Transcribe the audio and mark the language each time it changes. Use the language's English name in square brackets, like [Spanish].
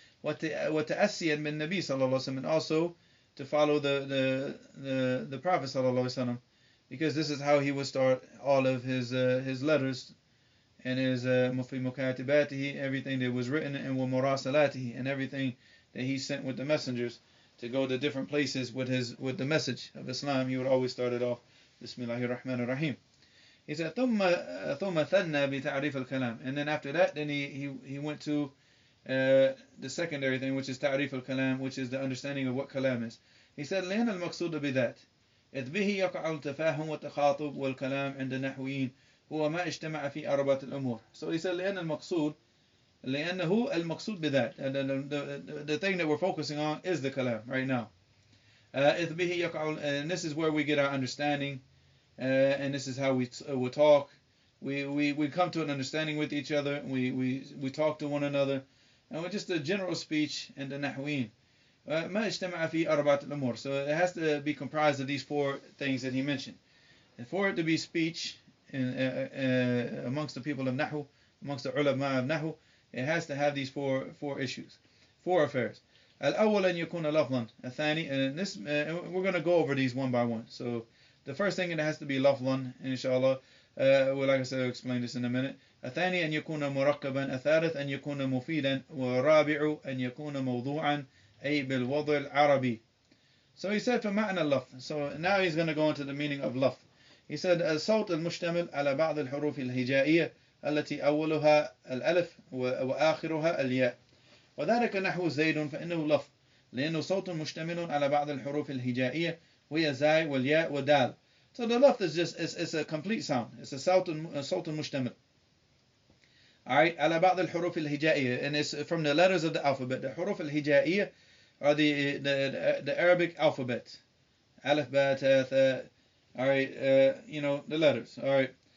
[Arabic] وَتَأَسِّيًا مِنْ [English] Nabi sallallahu alaihi wasallam, and also to follow the Prophet sallallahu alaihi wasallam, because this is how he would start all of his letters and his mukatibatihi, everything that was written, and murasalatihi, and everything that he sent with the messengers to go to different places with the message of Islam. He would always start it off Bismillahir Rahmanir Rahim. He said [Arabic] ثم ثنى بتعريف الكلام, [English] and then after that, then he went to the secondary thing, which is تعريف الكلام, which is the understanding of what kalam is. [Arabic] He said لأن المقصود بذات إذ به يقع التفاهم والتخاطب والكلام عند النحويين هو ما اجتمع في أربعة الأمور. [English] So he said [Arabic] لأن لأنه المقصود بذات, [English] and the thing that we're focusing on is the kalam right now. [Arabic] إذ به يقع, [English] and this is where we get our understanding. And this is how we talk. We come to an understanding with each other. We talk to one another, and we're just a general speech and the nahween. [Arabic] ما اجتمع في أربعة الأمور. [English] So it has to be comprised of these four things that he mentioned. And for it to be speech amongst the people of Nahw, amongst the ulama of Nahw, it has to have these four issues, four affairs. [Arabic] الأول أن يكون لفظا. [English] الثاني, and this we're going to go over these one by one. So the first thing, it has to be laflan, inshallah. Well, like I said, I'll explain this in a minute. [Arabic] الثاني أن يكون مركبا. الثالث أن يكون مفيدا. والرابع أن يكون موضوعا أي بالوضع العربي. [English] So he said [Arabic] فمعنى اللفظ. [English] So now he's going to go into the meaning of lafz. He said [Arabic] الصوت المشتمل على بعض الحروف الهجائية التي أولها الألف وآخرها الياء. وذلك نحو زيد فإنه لفظ لأنه صوت مشتمل على بعض الحروف الهجائية وهي زاي والياء ودال. [English] So the lafz is just, it's a complete sound. It's a صوت مشتمل. Alright, [Arabic] على بعض الحروف الهجائية, [English] and it's from the letters of the alphabet. The حروف الهجائية are the Arabic alphabet. Alif, ba, ta, tha. Alright, the letters. Alright.